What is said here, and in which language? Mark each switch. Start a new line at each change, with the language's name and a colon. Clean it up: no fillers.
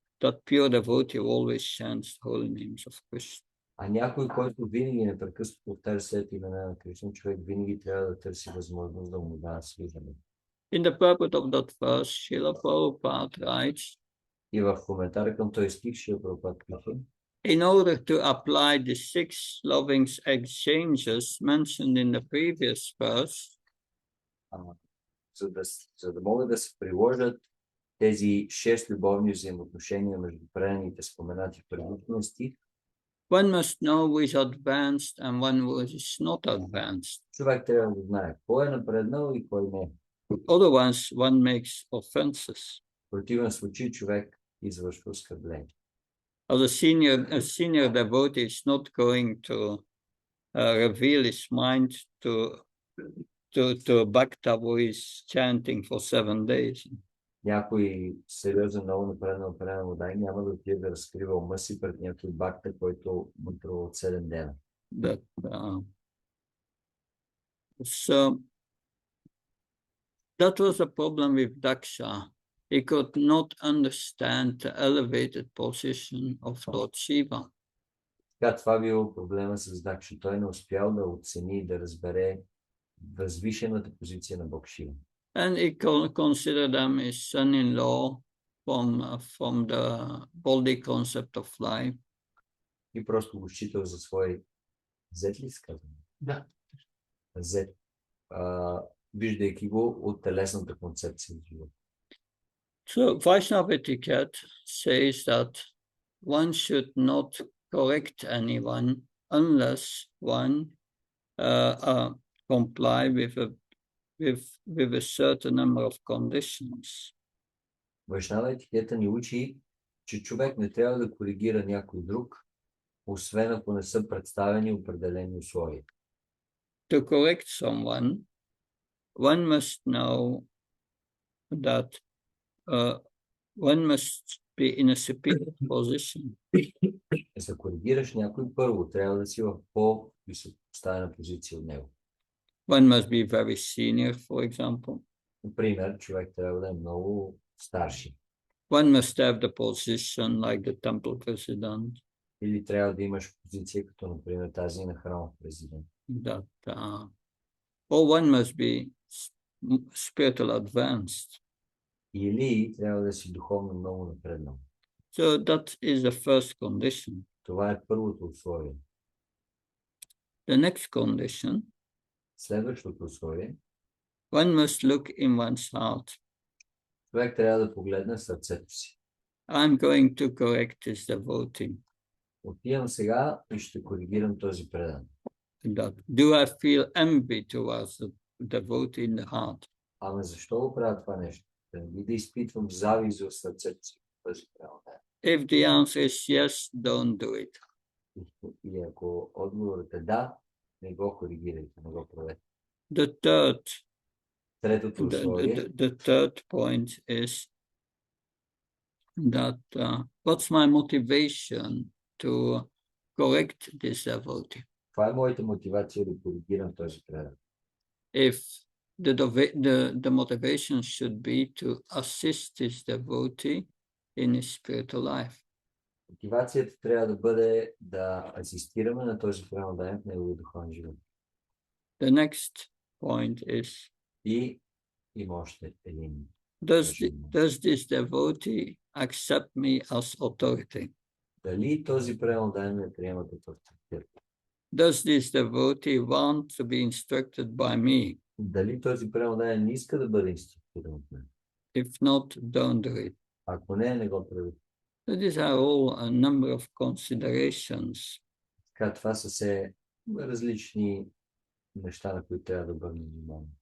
English: That pure devotee who always chants the holy names of Krishna.
Bulgarian: А някой, който винаги непрекъснато повтаря след имена на Кришна, човек винаги трябва да търси възможност да му дава служение.
English: In the purport of that verse, Srila Prabhupada writes,
Bulgarian: И в коментара към този стих Шрила Прабхупада пише:
English: in order to apply the 6 loving exchanges mentioned in the previous verse,
Bulgarian: за да могат да се приложат тези 6 любовни взаимоотношения между преданите, споменати в предишния стих,
English: one must know who is advanced and one who is not advanced.
Bulgarian: човек трябва да знае кой е напреднал и кой не.
English: Otherwise, one makes offenses.
Bulgarian: В противен случай човек извършва оскърбление.
English: As a senior devotee is not going to reveal his mind to a bhakta who is chanting for 7 days.
Bulgarian: Някой сериозен, много напреднал преданодай няма да отиде да разкрива ума си пред някой бхакта, който мъдрува от 7 дена.
English: So that was a problem with Daksha. He could not understand the elevated position of Lord Shiva.
Bulgarian: Така, това било проблема с Дакша. Той не успял да оцени и да разбере възвишената позиция на Бог Шива.
English: And he considered them his son-in-law from the body concept of life.
Bulgarian: И просто го считал за свой зет ли сказано? Да. Зет. Виждайки го от телесната концепция на живота.
English: So Vaishnava etiquette says that one should not correct anyone unless one comply with a certain number of conditions.
Bulgarian: Вайшнава етикета ни учи, че човек не трябва да коригира някой друг, освен ако не са представени определени условия.
English: To correct someone, one must know that one must be in a superior position.
Bulgarian: За да коригираш някой, първо трябва да си в по-високопоставена позиция от него.
English: One must be very senior, for example.
Bulgarian: Например, човек трябва да е много старши.
English: One must have the position like the temple president.
Bulgarian: Или трябва да имаш позиция, като например тази на храмов президент.
English: That, or one must be spiritual advanced.
Bulgarian: Или трябва да си духовно много напреднал.
English: So that is the first condition.
Bulgarian: Това е първото условие.
English: The next condition,
Bulgarian: Следващото условие,
English: one must look in one's heart.
Bulgarian: човек трябва да погледне в сърцето си.
English: I'm going to correct this devotee.
Bulgarian: Отивам сега и ще коригирам този предан.
English: That, do I feel envy towards the devotee in the heart?
Bulgarian: Ама защо го правя това нещо? Да не би да изпитвам завист в сърцето си. Този предан.
English: If the answer is yes, don't do it.
Bulgarian: И ако отговорът е да, не го коригирайте, не го правете. Третото условие.
English: The third point is that what's my motivation to correct this devotee?
Bulgarian: Това е моята мотивация да коригирам този предан.
English: If the motivation should be to assist this devotee in his spiritual life.
Bulgarian: Мотивацията трябва да бъде да асистираме на този предан в неговия духовен живот.
English: The next point is,
Bulgarian: И има още един.
English: does this devotee accept me as authority?
Bulgarian: Дали този предан ме приема като авторитет?
English: Does this devotee want to be instructed by me?
Bulgarian: Дали този предан не иска да бъде инструктиран от мен?
English: If not, don't do it.
Bulgarian: Ако не го прави.
English: So these are all a number of considerations.
Bulgarian: Така, това са все различни неща, на които трябва да бъдем внимание.